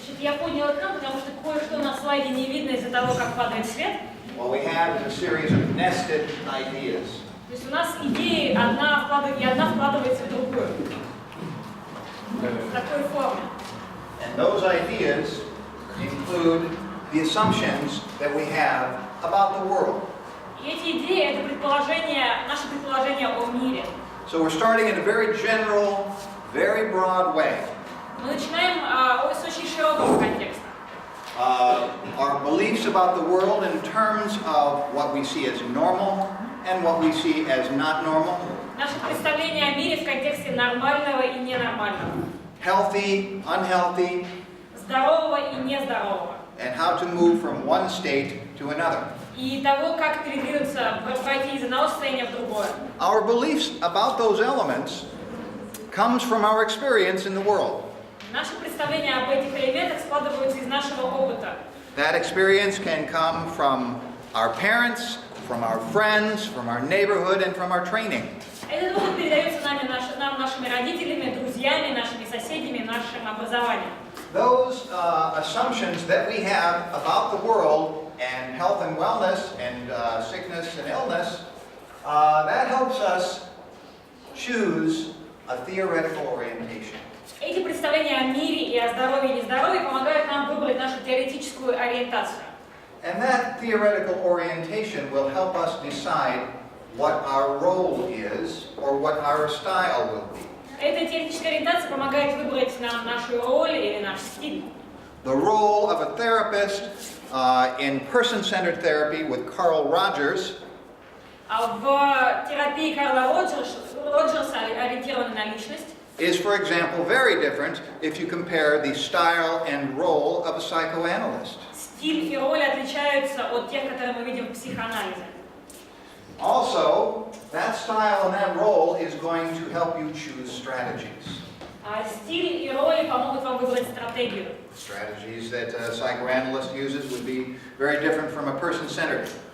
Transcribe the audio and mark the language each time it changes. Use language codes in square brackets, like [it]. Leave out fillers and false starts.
[ru] я поднял экран, потому что кое-что на слайде не видно из-за того, как падает свет. [en] What we have is a series of nested ideas. [ru] То есть у нас идеи одна вкладывается в другую. В такой форме. [en] And those ideas include the assumptions that we have about the world. [ru] И эти идеи — это наши предположения о мире. [en] So we're starting in a very general, very broad way. [ru] Мы начинаем с очень широкого контекста. [en] Our beliefs about the world in terms of what we see as normal and what we see as not normal. [ru] Наше представление о мире в контексте нормального и ненормального. [en] Healthy, unhealthy, [ru] Здорового и нездорового. [en] and how to move from one state to another. [ru] И того, как передвинуться, пройти из одного состояния в другое. [en] Our beliefs about those elements comes from our experience in the world. [ru] Наши представления об этих элементах складываются из нашего опыта. [en] That experience can come from our parents, from our friends, from our neighborhood, and from our training. [ru] Этот опыт передается нам нашими родителями, друзьями, нашими соседями, нашим образованием. [en] Those assumptions that we have about the world and health and wellness and sickness and illness, that helps us choose a theoretical orientation. [ru] Эти представления о мире и о здоровье и нездоровье помогают нам выбрать нашу теоретическую ориентацию. [en] And that theoretical orientation will help us decide what our role is or what our style will be. [ru] Эта теоретическая ориентация помогает выбрать нам нашу роль или наш стиль. [en] The role of a therapist in person-centered therapy with Carl Rogers [ru] В терапии Карла Роджерса, ориентированной на личность, [en] is, for example, very different if you compare the style and role of a psychoanalyst. [ru] стиль и роль отличаются от тех, которые мы видим в психоанализе. [en] Also, that style and that role is going to help you choose strategies. [ru] Стиль и роли помогут вам выбрать стратегию. [en] Strategies that a psychoanalyst uses would be very different from a person-centered